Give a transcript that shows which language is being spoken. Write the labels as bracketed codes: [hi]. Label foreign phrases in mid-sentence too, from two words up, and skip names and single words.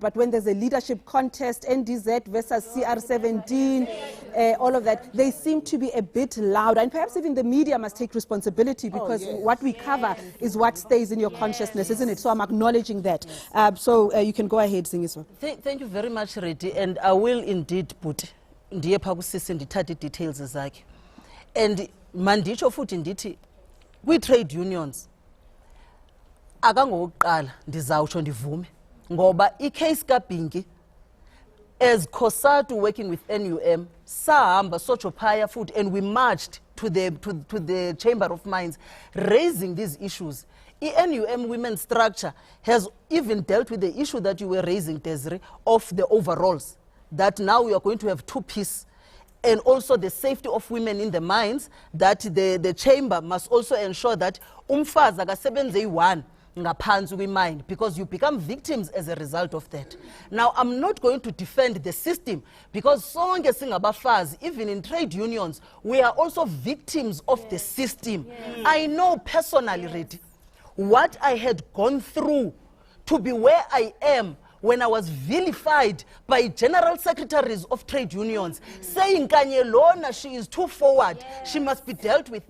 [en] But when there's a leadership contest, NDZ versus CR17, all of that, they seem to be a bit louder. And perhaps even the media must take responsibility, because what we cover is what stays in your consciousness, isn't it? So I'm acknowledging that. You can go ahead, Zingiswa. Thank you very much, Reddy. And I will indeed put [xh] ndiye pha kusisi ndithathe details zakhe, and manditsho futhi ndithi kwi-trade unions akangokuqala ndizawutsho ndivume, ngoba i-case kaBhinki [en] as COSATU working with NUM [xh] sahamba sotsho phaya futhi, [en] and we marched to the Chamber of Mines raising these issues. NUM women's structure has even dealt with the issue that you were raising, Desiree, of the overalls, that now we are going to have two-piece, and also the safety of women in the mines, that the chamber must also ensure that [xh] umfazi akasebenze one ngaphansi kwi-mine, [en] because you become victims as a result of that. Now, I'm not going to defend the system, because [xh] sonke singabafazi, [en] even in trade unions, we are also victims of the system. I know personally, Reddy, what I had gone through to be where I am when I was vilified by general secretaries of trade unions, saying Kanye Lona, she is too forward, she must be dealt with.